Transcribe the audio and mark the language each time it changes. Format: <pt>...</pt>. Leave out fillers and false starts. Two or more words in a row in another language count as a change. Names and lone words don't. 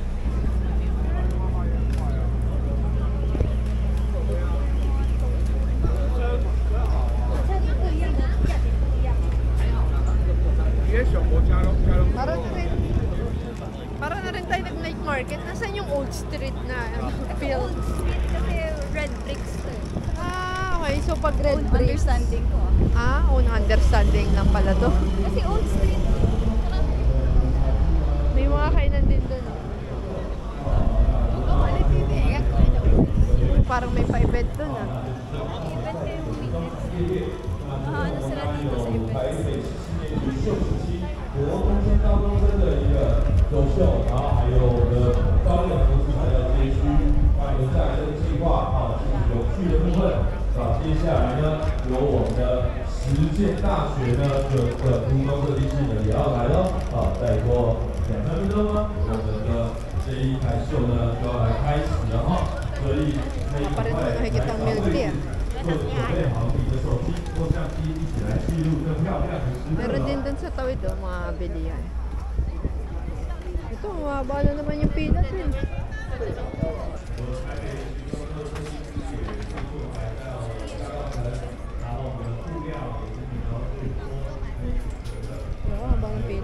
<tl>Para na rin tayo nag-night market. Nasaan yung</tl> <en>old street</en> <tl>na feel? Kasi</tl> <en>red bricks</en> <tl>to eh. Ah, okay. So, pag red Own bricks. understanding ko.</tl> <en>Own understanding</en> <tl>lang pala to. Kasi</tl> <en>old street.</en> <tl>May mga kainan din doon. Parang may pa-event doon ah. Event kayo weekends. Ano sila dito sa events?</tl> <zh>国中间高中生的一个走秀，然后还有我们的高冷服饰还有街区，还有再来这个计划是有趣的部分。接下来呢，有我们的实践大学呢的服装设计师呢也要来了。再过2-3分钟呢，我们的这一台秀呢就要来开始了哈。所以可以赶快来找位置，或者准备好你的手机或相机，一起来记录这漂亮的时刻。</zh> <tl>Meron din dun sa tawid mga bilihan. Ito, mababa na naman yung pila dun. Haba ng pila.</tl>